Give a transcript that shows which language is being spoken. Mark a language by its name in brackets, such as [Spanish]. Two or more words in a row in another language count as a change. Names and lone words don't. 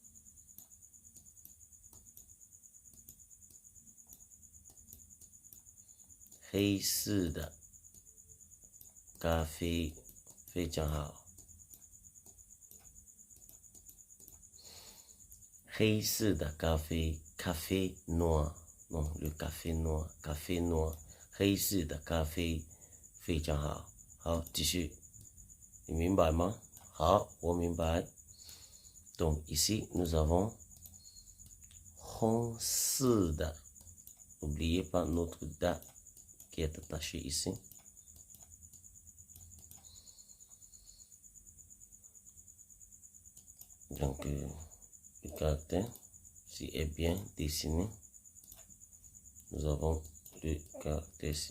[Chinese] Café 非常好。黑色的咖啡 [French] café noir. Non, le café noir. [Chinese] 黑色的咖啡非常好。好，继续。你明白吗？好，我明白。 [French] Donc ici, nous avons [Chinese] 红色的。 [French] N'oubliez pas notre da qui est attaché ici. Donc, le caractère, s'il est bien dessiné, nous avons le caractère ici.